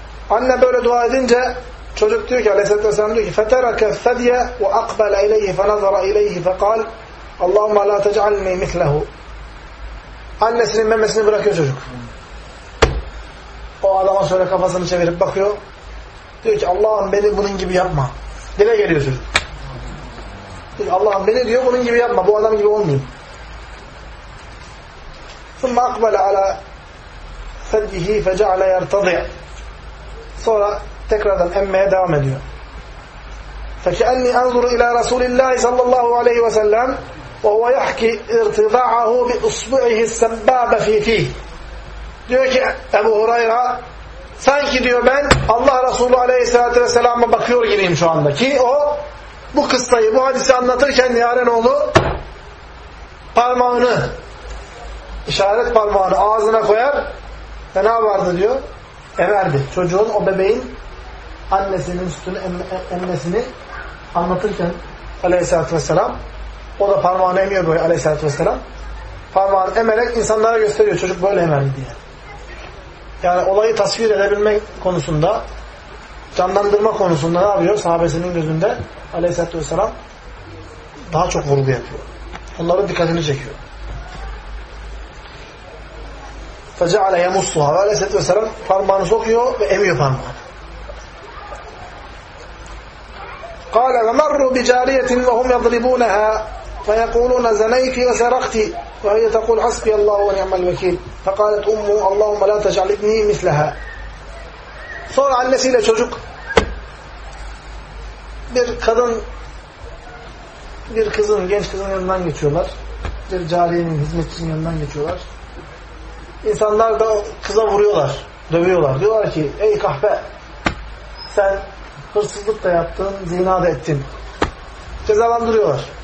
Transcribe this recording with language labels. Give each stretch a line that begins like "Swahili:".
Turkish: Anne böyle dua edince çocuk diyor ki, Aleyhisselatü Vesselam diyor ki,
Arabic: فَتَرَكَ الثَّدْيَ وَاَقْبَلَ اِلَيْهِ فَنَظَرَ اِلَيْهِ فَقَالَ اللّٰهُمَّ لَا تَجْعَلْنِي مِثْلَهُ
Turkish: annesinin memesini bırakıyor çocuk. O adama şöyle kafasını çevirip bakıyor. Diyor ki Allah'ım beni bunun gibi yapma. Dile geliyor çocuk. Diyor ki Allah'ım beni diyor bunun gibi yapma. Bu adam gibi olmayayım.
Arabic: ثُمَّ اَقْبَلَ عَلَى فَدْيِهِ فَجَعْلَ يَرْتَضِعَ
Turkish: sonra tekrardan emmeye devam ediyor.
Arabic: فَكَأَنِّي أَنْظُرُ إِلَى رَسُولِ اللّٰهِ صَلَّى اللّٰهُ عَلَيْهِ وَسَلَّمْ وَهُوَ يَحْكِ اِرْتِضَاعَهُ بِاُصْبُعِهِ السَّبَّابَ فِي فِي
Turkish: diyor ki Ebu Hureyre sanki diyor ben Allah Resulü Aleyhisselatü Vesselam'a bakıyor gibiyim şu anda ki o bu kıssayı, bu hadisi anlatırken Yarenoğlu parmağını işaret parmağını ağzına koyar ve ne vardı diyor emerdi. Çocuğun, o bebeğin annesinin sütünü emmesini anlatırken Aleyhisselatü Vesselam o da parmağını emiyor böyle aleyhissalatü vesselam. Parmağını emerek insanlara gösteriyor çocuk böyle emerdi diye. Yani olayı tasvir edebilme konusunda, canlandırma konusunda ne yapıyor? Sahabesinin gözünde aleyhissalatü vesselam daha çok vurgu yapıyor. Onların dikkatini çekiyor.
Arabic: فَجَعَلَ يَمُسُّهَا
Turkish: aleyhissalatü vesselam parmağını sokuyor ve emiyor parmağını.
Arabic: قَالَ وَمَرُّ بِجَارِيَةٍ وَهُمْ يَضْرِبُونَهَا فَيَقُولُونَ زَنَيْتِ وَسَرَقْتِ وَهِيَ تَقُولْ حَسْبِيَ اللّٰهُ وَنِعْمَ الْوَكِيلِ فَقَالَتْ اُمُّ اللّٰهُمَّ لَا تَجْعَلْ اِبْنِي مِثْلَهَا
Turkish: sonra annesiyle çocuk bir kadın bir kızın, genç kızın yanından geçiyorlar. Bir cariyenin, hizmetçinin yanından geçiyorlar. İnsanlar da kıza vuruyorlar, dövüyorlar. Diyorlar ki, ey kahpe sen hırsızlık da yaptın, zina da ettin. Cezalandırıyorlar.